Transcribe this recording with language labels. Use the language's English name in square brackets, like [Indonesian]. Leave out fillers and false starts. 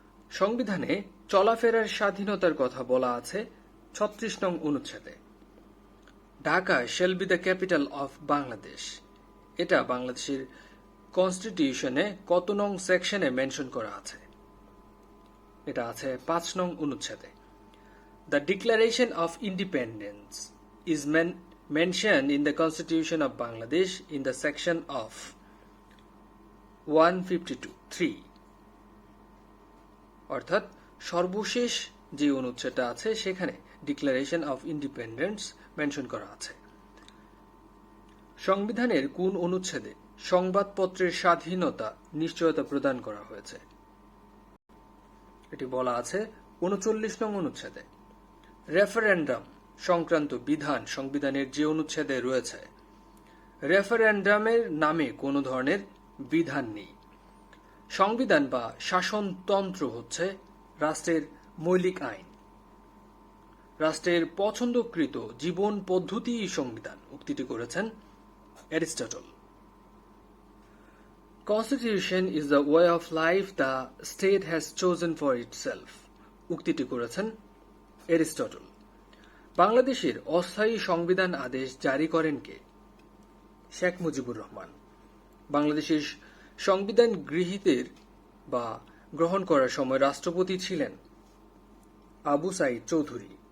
[Bangla] সংবিধানে চলাফেরার স্বাধীনতার কথা বলা আছে ৩৬ নং অনুচ্ছেদে। [English] Dhaka shall be the capital of Bangladesh [Bangla] এটা বাংলাদেশের কনস্টিটিউশনে কত নং সেকশনে মেনশন করা আছে? এটা আছে 5 নং অনুচ্ছেদে। [English] The declaration of independence is mentioned in the Constitution of Bangladesh in the section of 152(3). [Bangla] অর্থাৎ সর্বশেষ যে অনুচ্ছেদটা আছে সেখানে ডিক্লারেশন অফ ইন্ডিপেন্ডেন্স মেনশন করা আছে। সংবিধানের কোন অনুচ্ছেদে সংবাদপত্রের স্বাধীনতা নিশ্চয়তা প্রদান করা হয়েছে? এটি বলা আছে 39 নং অনুচ্ছেদে। রেফারেন্ডাম সংক্রান্ত বিধান সংবিধানের যে অনুচ্ছেদে রয়েছে, রেফারেন্ডামের নামে কোনো ধরনের বিধান নেই। সংবিধান বা শাসনতন্ত্র হচ্ছে রাষ্ট্রের মৌলিক আইন। রাষ্ট্রের পছন্দকৃত জীবন পদ্ধতিই সংবিধান, উক্তিটি করেছেন Aristotle. [English] Constitution is the way of life the state has chosen for itself, [Bangla] উক্তিটি করেছেন অ্যারিস্টটল। বাংলাদেশের অস্থায়ী সংবিধান আদেশ জারি করেন কে? শেখ মুজিবুর রহমান। বাংলাদেশের সংবিধান গৃহীতের বা গ্রহণ করার সময় রাষ্ট্রপতি ছিলেন আবু সাইদ চৌধুরী।